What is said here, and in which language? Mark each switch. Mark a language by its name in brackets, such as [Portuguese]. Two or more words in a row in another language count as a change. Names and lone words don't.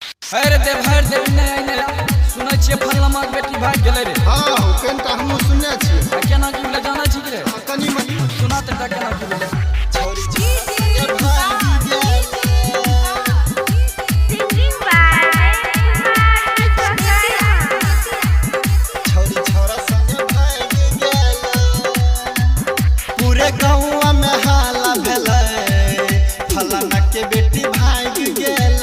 [Maithili] अरे देवहर देव नहीं नहीं सुनै छियै फल्लामा के बेटी भाग गेलै रे। हां केनटा हम सुनने छियै। आ केना की बोले जाना छी रे? कनी मनी सुना त केना की बोले छोरी छोरी भाग गेल। छोरी छोरा संग भाग गेल। पूरे गांव में हाला भेलै फलाना के बेटी भाग गेल।